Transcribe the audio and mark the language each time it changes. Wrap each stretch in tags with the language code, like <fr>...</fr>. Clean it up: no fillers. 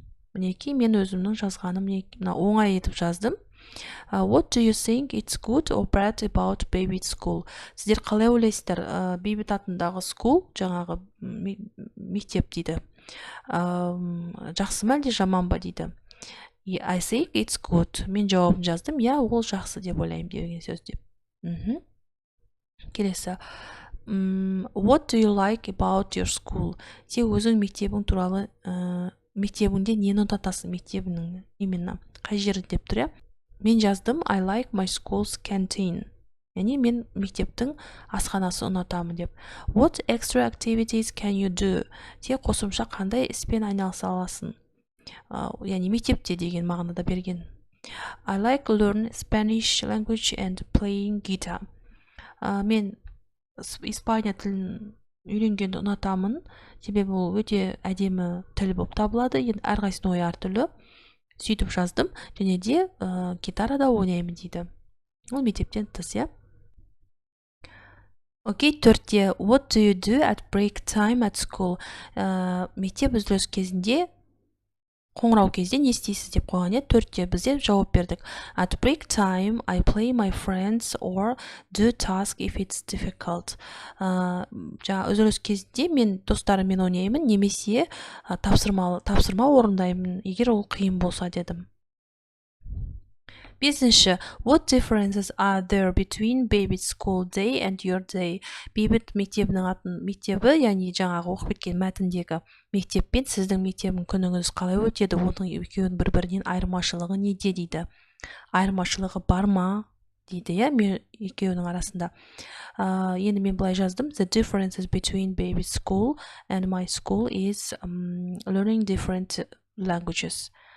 <kk>Мінекей мен өзімнің жазғаным оңай етіп жаздым.</kk> <en>What do you think it's good or bad about Baby's school?</en> <kk>Сіздер қалай ойлайсыздар? Бейбіт атындағы school, жаңағы мектеп дейді. Жақсы ма әлде жаман ба дейді.</kk> <en>I think it's good.</en> <kk>Мен жауабын жаздым. Я, ол жақсы деп ойлаймын деген сөз деп. Келесі.</kk> <en>What do you like about your school?</en> <kk>Сен өзің мектебің туралы, мектебіңде нені ұнатасың? Мектебінің именно қай жерін деп тұр, е? Мен жаздым,</kk> <en>I like my school's canteen.</en> <kk>Яғни мен мектептің асханасы ұнатамын деп.</kk> <en>What extra activities can you do?</en> <kk>Сен қосымша қандай іспен айналыса аласың? Яғни мектепте деген мағынада берген.</kk> <en>I like learn Spanish language and playing guitar.</en> <kk>Мен Испания тілін үйренгенді ұнатамын, себебі ол өте әдемі тіл болып табылады. Енді әрқайсының ойы әртүрлі. Сөйтіп жаздым, және де гитарада ойнаймын дейді. Ол мектептен тыс, иә. Окей, 4-те.</kk> <en>What do you do at break time at school?</en> <kk>Мектеп үзіліс кезінде, қоңырау кезде не істейсіз деп қойған еді. 4-те бізде жауап бердік.</kk> <en>At break time, I play my friends or do task if it's difficult.</en> <kk>Жаңа үзіліс кезінде мен достарыммен ойнаймын, немесе тапсырма орындаймын, егер ол қиын болса дедім. 5-ші.</kk> <en>What differences are there between Baby's school day and your day?</en> <kk>Бейбіт мектебінің мектебі, яғни жаңағы оқып кеткен мәтіндегі мектеп пен сіздің мектебің күніңіз қалай өтеді? Оның екеуінің бір-бірінен айырмашылығы неде дейді. Айырмашылығы бар ма дейді, иә, екеуінің арасында. Енді мен былай жаздым.</kk> <en>The differences between Baby's school and my school is learning different languages.</en>